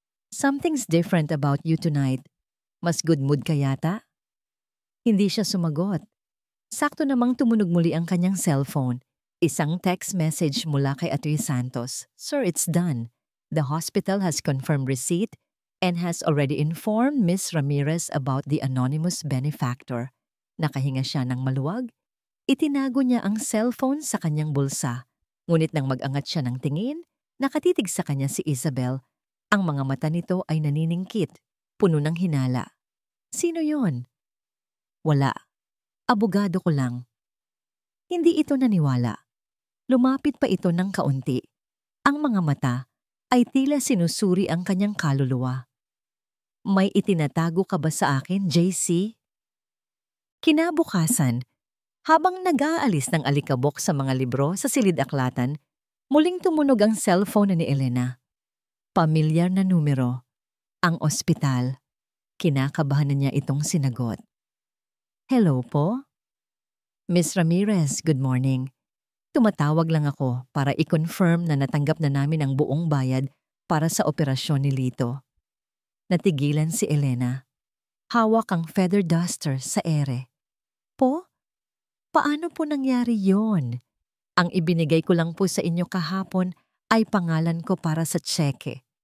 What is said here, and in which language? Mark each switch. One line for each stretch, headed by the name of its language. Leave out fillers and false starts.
English: Something's different about you tonight.
Filipino: Mas good mood ka yata? Hindi siya sumagot. Sakto namang tumunog muli ang kanyang cellphone. Isang text message mula kay Atty. Santos.
English: Sir, it's done. The hospital has confirmed receipt and has already informed Miss Ramirez about the anonymous benefactor.
Filipino: Nakahinga siya ng maluwag. Itinago niya ang cellphone sa kanyang bulsa. Ngunit nang mag-angat siya ng tingin, nakatitig sa kanya si Isabel. Ang mga mata nito ay naniningkit, puno ng hinala. Sino yon? Wala. Abogado ko lang. Hindi ito naniwala. Lumapit pa ito ng kaunti. Ang mga mata ay tila sinusuri ang kanyang kaluluwa. May itinatago ka ba sa akin, JC? Kinabukasan, habang nag-aalis ng alikabok sa mga libro sa silid-aklatan, muling tumunog ang cellphone ni Elena. Pamilyar na numero. Ang ospital. Kinakabahan na niya itong sinagot. Hello po?
English: Miss Ramirez, good morning.
Filipino: Tumatawag lang ako para i-confirm na natanggap na namin ang buong bayad para sa operasyon ni Lito. Natigilan si Elena. Hawak ang feather duster sa ere. Po? Paano po nangyari yon? Ang ibinigay ko lang po sa inyo kahapon ay pangalan ko para sa tseke.